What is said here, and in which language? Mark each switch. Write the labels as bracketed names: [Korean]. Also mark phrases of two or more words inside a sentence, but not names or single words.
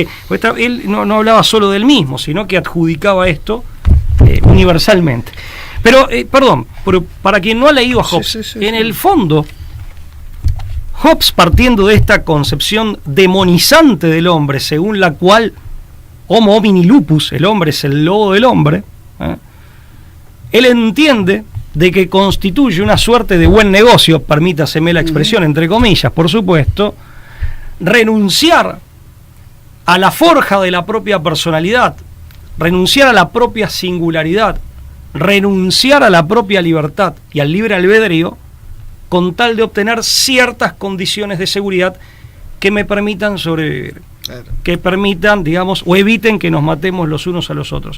[Spanish] Él no hablaba solo del mismo, sino que adjudicaba esto universalmente. Pero, pero para quien no ha leído a Hobbes, en el fondo, Hobbes, partiendo de esta concepción demonizante del hombre, según la cual [Latin] Homo homini lupus, [Spanish] el hombre es el lobo del hombre, él entiende de que constituye una suerte de buen negocio, permítaseme la expresión entre comillas, por supuesto, renunciar a la forja de la propia personalidad, renunciar a la propia singularidad, renunciar a la propia libertad y al libre albedrío, con tal de obtener ciertas condiciones de seguridad que me permitan sobrevivir, que permitan, digamos, o eviten que nos matemos los unos a los otros.